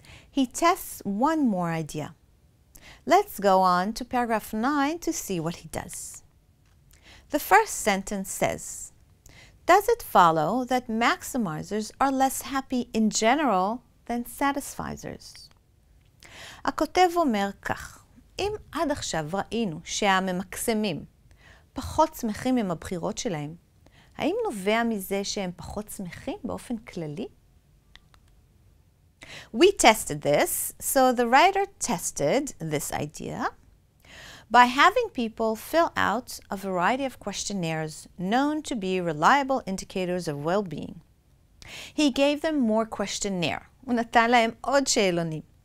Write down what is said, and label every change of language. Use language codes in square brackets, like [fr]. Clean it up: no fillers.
[en] He tests one more idea. Let's go on to paragraph 9 to see what he does. The first sentence says, does it follow that maximizers are less happy in general than satisficers? [he] הכותב אומר כך, אם עד עכשיו ראינו שהממקסמים פחות שמחים עם הבחירות שלהם, האם נובע מזה שהם פחות שמחים באופן כללי? [en] We tested this, so the writer tested this idea by having people fill out a variety of questionnaires known to be reliable indicators of well-being. He gave them more questionnaire. [he] הוא נתן להם עוד שאלונים.